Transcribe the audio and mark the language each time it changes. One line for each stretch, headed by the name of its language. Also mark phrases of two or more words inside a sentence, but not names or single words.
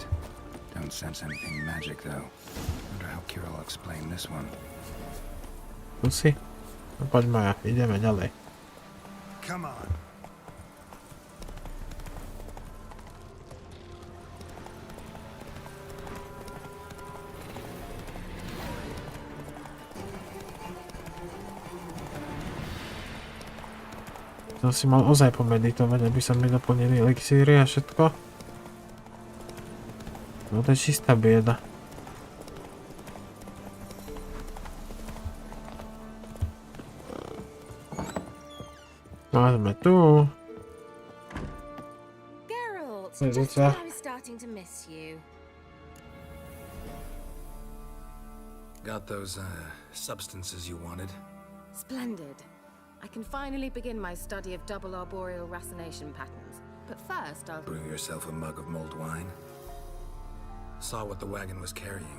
English: Don't sense anything magic though. Wonder how Kira will explain this one. We'll see.
Slovak: No poďme, ideme ďalej.
English: Come on.
Slovak: Som si mal ozaj pomeditovať, aby sa mi doplnili elixíry a všetko. No to je čistá bieda. No a sme tu.
English: Geralt, Hey, just Lisa. when I was starting to miss you. Got those, substances you wanted? Splendid. I can finally begin my study of double arboreal racination patterns. But first, I'll... Brew yourself a mug of mulled wine. Saw what the wagon was carrying.